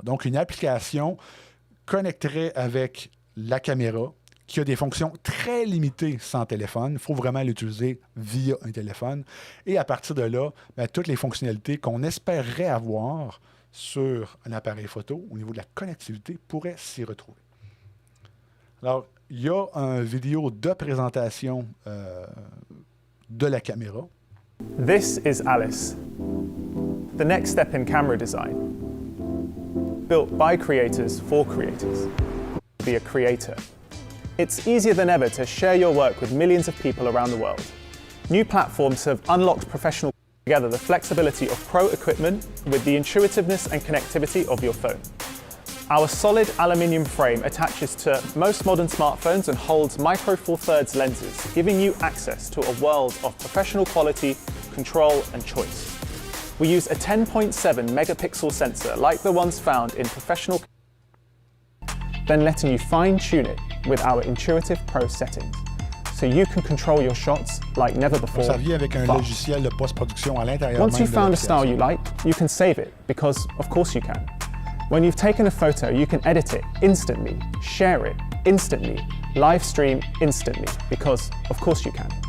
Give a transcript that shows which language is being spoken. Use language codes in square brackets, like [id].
[fr] Donc, une application connecterait avec la caméra qui a des fonctions très limitées sans téléphone. Il faut vraiment l'utiliser via un téléphone. Et à partir de là, toutes les fonctionnalités qu'on espérerait avoir sur un appareil photo au niveau de la connectivité pourraient s'y retrouver. Alors, il y a une vidéo de présentation de la caméra. [en] This is Alice, the next step in camera design. Built by creators for creators. Be a creator. It's easier than ever to share your work with millions of people around the world. New platforms have unlocked professional together the flexibility of pro equipment with the intuitiveness and connectivity of your phone. Our solid aluminium frame attaches to most modern smartphones and holds micro four thirds lenses, giving you access to a world of professional quality, control and choice. We use a 10.7 megapixel sensor like the ones found in professional, then letting you fine-tune it with our intuitive pro settings, so you can control your shots like never before. [fr] Ça vient avec un logiciel de post-production à l'intérieur. [en] Once you've found a style you like, you can save it, because of course you can. When you've taken a photo, you can edit it instantly, share it instantly, live stream instantly, because of course you can.